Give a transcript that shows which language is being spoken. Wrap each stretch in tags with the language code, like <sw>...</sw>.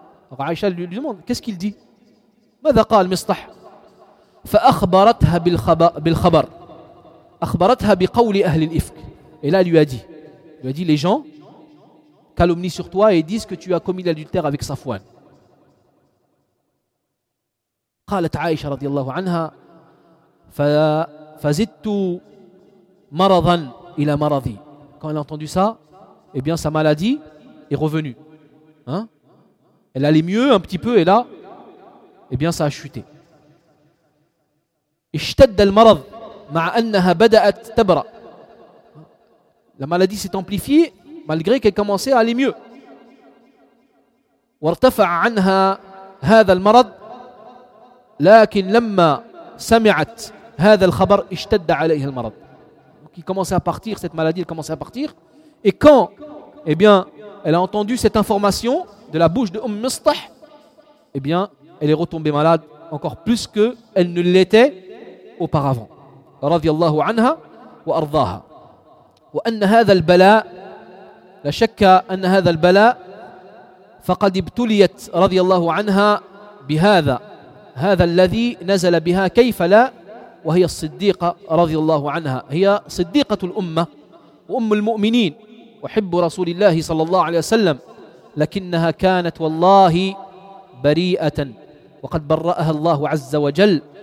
<fr>عائشة lui demande, qu'est-ce qu'il dit?</fr> <ar>مَذَا قَالْ مِصْطَح. فَأَخْبَرَتْهَا بِالْخَبَرْ. أَخْبَرَتْهَا بِقَوْلِ أَهْلِ الْإِفْكِ.</ar> <fr>Et là, elle lui a dit, les gens calomnient sur toi et disent que tu as commis l'adultère avec Safwan.</fr> <ar>قالت عائشة رضي الله عنها فزدت مرضا إلى مرضي.</ar> <fr>Quand elle a entendu ça, eh bien, sa maladie est revenue. Elle allait mieux un petit peu et là, eh bien, ça a chuté.</fr> <ar>اشتد المرض مع أنها بدأت تبرأ.</ar> <fr>La maladie s'est amplifiée malgré qu'elle commençait à aller mieux.</fr> <ar>وارتفع عنها هذا المرض لكن لما سمعت هذا الخبر اشتد عليها المرض.</ar> <fr>Donc il commençait à partir, cette maladie, elle commençait à partir. Et quand, eh bien, elle a entendu cette information de la bouche de Umm Mistah, eh bien, elle est retombée malade encore plus que elle ne l'était auparavant.</fr> <ar>رضي الله عنها وأرضاها. وأن هذا البلاء لا شك أن هذا البلاء فقد ابتليت رضي الله عنها بهذا هذا الذي نزل بها كيف لا وهي الصديقة رضي الله عنها هي صديقة الأمة وأم المؤمنين وحب رسول الله صلى الله عليه وسلم لكنها كانت والله بريئة وقد برأها الله عز وجل</ar>